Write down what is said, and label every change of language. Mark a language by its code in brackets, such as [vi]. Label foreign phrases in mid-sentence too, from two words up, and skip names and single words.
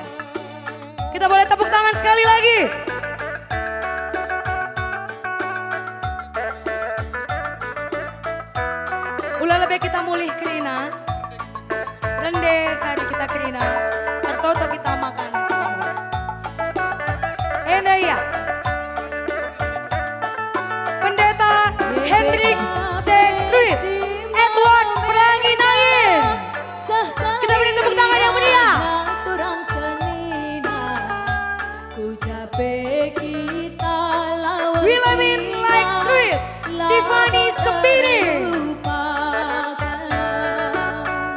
[id] Kita boleh tepuk tangan sekali lagi. [btx] Ulah lebih kita mulih kerina. Rende kari kita kerina. Tertoto kita makan. [id] Iya. Pendeta Hendrik Sekruit Edward Pranginangin. Kita beri tepuk tangan yang meriah. Wilhelmine Like Creed Tiffany Sepiri